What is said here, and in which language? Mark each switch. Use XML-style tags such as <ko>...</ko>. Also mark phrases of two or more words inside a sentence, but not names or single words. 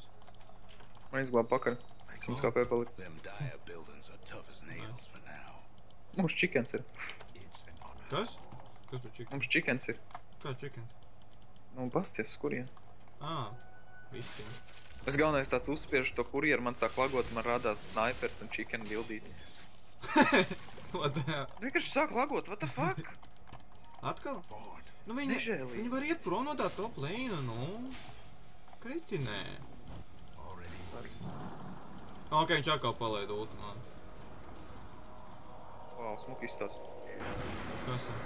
<lv>Man izglāb pakaļ. 100 KP palika. Mums chickens ir. Kas? Kas par chicken? Mums chickens ir. Kā chicken? Nu, pasties, uz kurien. Visiem. Es galvenais tāds uzspiežu to kurieru, man sāk lagot, man rādās snipers un chicken bildīt.</lv> <en>What the hell?</en> <lv>Vienkārši sāk lagot,</lv> <en>what the fuck?</en> <lv>Atkal? Nu viņi var iet prom no tā</lv> <en>top lane,</en> <lv>nu. Kritinē. Ok, viņš atkal palaida ultimātu. Wow, smuki izstās. Kas ir?</lv>